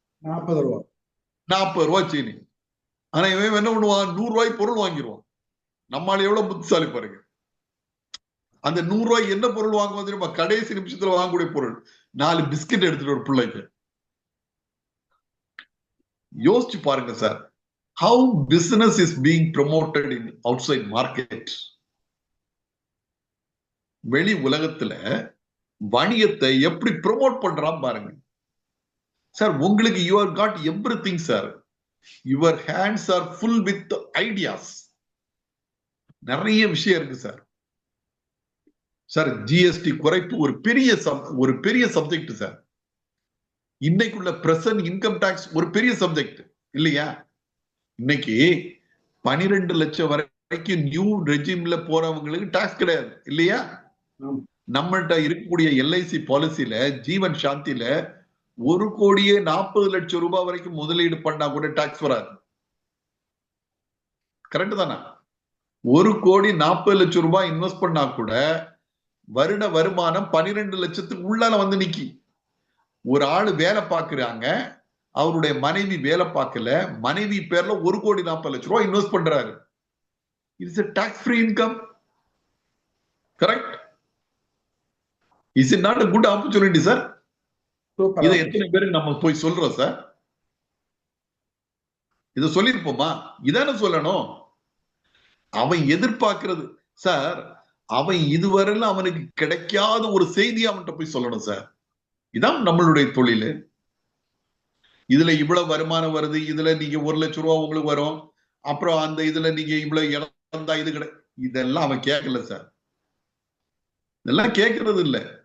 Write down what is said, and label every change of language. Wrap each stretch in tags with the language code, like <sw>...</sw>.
<ta>40 ரூபாய் 40 ரூபாய் சீனி. ஆனா இவன் என்ன பண்ணுவான்? 100 ரூபாய் பொருள் வாங்கிடுவான். நம்ம ஆளு எவ்வளவு புத்திசாலி பாருங்க. அந்த 100 ரூபாய் என்ன பொருள் வாங்குவோம் தெரியுமா? கடைசி நிமிஷத்துல வாங்கக்கூடிய பொருள் 4 பிஸ்கட் எடுத்துட்டு ஒரு பிள்ளைக்கு. யோசிச்சு பாருங்க sir,</ta> <en>how business is being promoted in outside market.</en> <ta>வெளி உலகத்துல வணிகத்தை எப்படி ப்ரொமோட் பண்றான் பாருங்க சார்.</ta> <en>உங்களுக்கு you have got everything sir. your hands are full with ideas.</en> <ta>நிறைய விஷயம் இருக்கு சார். சார் ஜிஎஸ்டி குறைப்பு ஒரு பெரிய சப்ஜெக்ட் சார். இன்னைக்குள்ள பிரசன்ட் இன்கம் டாக்ஸ் ஒரு பெரிய சப்ஜெக்ட் இல்லையா? இன்னைக்கு 12 லட்சம் வரைக்கும் நியூ ரெஜிம்ல போறவங்களுக்கு டாக்ஸ் கிடையாது இல்லையா? நம்மள்ட்ட இருக்கக்கூடிய எல்ஐசி பாலிசியில, ஜீவன் சாந்தியில 1,40,00,000 ரூபாய் வரைக்கும் முதலீடு பண்ணா கூட டாக்ஸ் வராது. கரெக்ட் தானா? 1,40,00,000 ரூபாய் இன்வெஸ்ட் பண்ணா கூட வருட வருமானம் 12 லட்சத்துக்கு உள்ளால வந்து நிக்கி. ஒரு ஆளு வேலை பார்க்கறாங்க, அவருடைய மனைவி வேலை பார்க்கல, மனைவி பேர்ல 1,40,00,000 ரூபாய் இன்வெஸ்ட் பண்றாரு.</ta> <en>It's a tax free income. correct? Is it not a good opportunity sir?</en> <ta>இதை எத்தனை பேருக்கு நம்ம போய் சொல்றோம் சார்? இதை சொல்லிருப்போமா? இதான சொல்லணும். அவன் எதிர்பார்க்கிறது சார், அவன் இதுவரையிலும் அவனுக்கு கிடைக்காத ஒரு செய்தியை அவன்கிட்ட போய் சொல்லணும் சார். இதான் நம்மளுடைய தொழில். இதுல இவ்வளவு வருமானம் வருது, இதுல நீங்க 1 லட்சம் ரூபாய் உங்களுக்கு வரும், அப்புறம் அந்த இதுல நீங்க இவ்வளவு இழந்தா இது இதெல்லாம் அவன் கேட்கல சார். இதெல்லாம் கேட்கறது இல்ல.</ta>